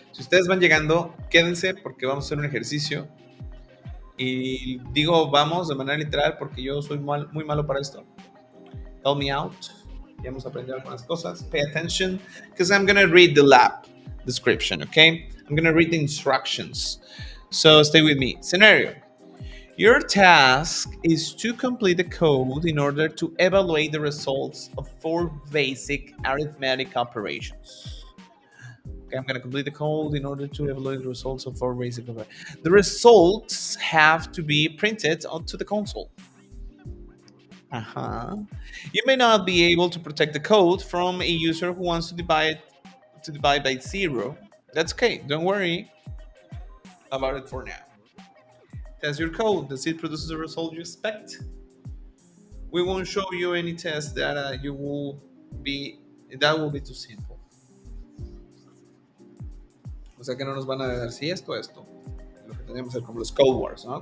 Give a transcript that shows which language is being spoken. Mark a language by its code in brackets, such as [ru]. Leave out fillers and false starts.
[es] Si ustedes van llegando, quédense porque vamos a hacer un ejercicio. Y digo vamos de manera literal porque yo soy muy malo para esto. [en] Help me out. [es] Ya hemos aprendido algunas cosas. [en] Pay attention because I'm going to read the lab description, okay? I'm going to read the instructions. So stay with me. Scenario. Your task is to complete the code in order to evaluate the results of 4 basic arithmetic operations. Okay, I'm going to complete the code in order to evaluate the results of 4 basic operations. The results have to be printed onto the console. You may not be able to protect the code from a user who wants to divide by 0. That's okay. Don't worry about it for now. Test your code. Does it produce the result you expect? We won't show you any test that will be too simple. [es] O sea que no nos van a dar si esto. Lo que tenemos que hacer como los code wars, ¿no?